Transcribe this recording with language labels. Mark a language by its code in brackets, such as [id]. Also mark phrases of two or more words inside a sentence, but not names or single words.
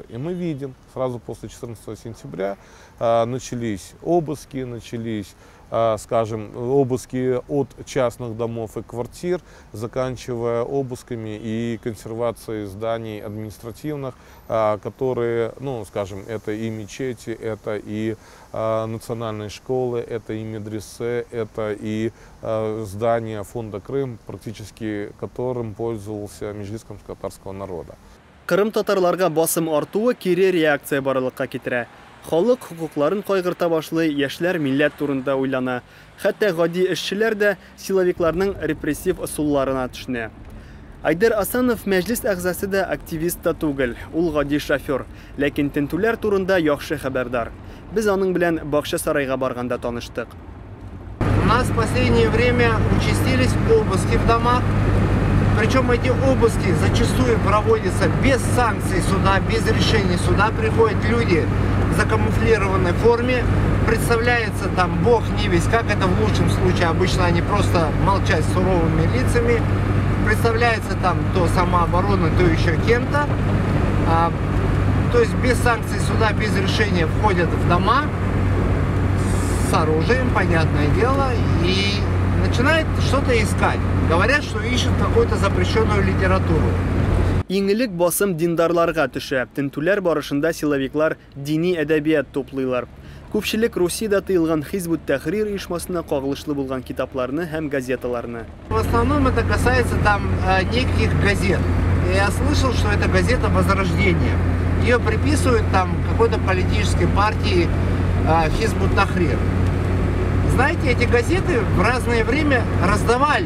[ru] И мы видим, сразу после 14 сентября начались обыски, скажем, обыски от частных домов и квартир, заканчивая обысками и консервацией зданий административных, которые, ну, скажем, это и мечети, это и национальные школы, это и медресе, это и здания фонда Крым, практически которым пользовался меджлис крымско-татарского народа. [tt] Кырым татарларга басым артуы кире реакция барлыкка китерә. Халык хукукларын кайгырта башлый, яшьләр милләт турында уйлана. Хәтта гади эшчеләр дә силовикларның репрессив ысулларына төшенә. Айдар Асанов мәҗлес әгъзасы да активист та түгел, ул гади шофер, ләкин тентүләр турында яхшы хәбәрдар. Без аның белән Бакча сарайга барганда таныштык. [ru] У нас в последнее время участились обыски в домах. Причем эти обыски зачастую проводятся без санкций суда, без решения суда. Приходят люди в закамуфлированной форме, представляется там бог не весть, как это в лучшем случае, обычно они просто молчат с суровыми лицами. Представляется там то самооборона, то еще кем-то. То есть без санкций суда, без решения входят в дома с оружием, понятное дело, и начинают что-то искать. Говорят, что ищут какую-то запрещенную литературу. [tt] Иңелек басым диндарларга төшә. Тентүләр барышында силовиклар дини әдәбият туплыйлар. Күпчелек Русиядә тыелган Хизбут Тәхрир оешмасына кагылышлы булган китапларны һәм газеталарны. [ru] В основном это касается там неких газет. Я слышал, что это газета «Возрождение». Ее приписывают там какой-то политической партии Хизбут Тахрир. Знаете, эти газеты в разное время раздавали.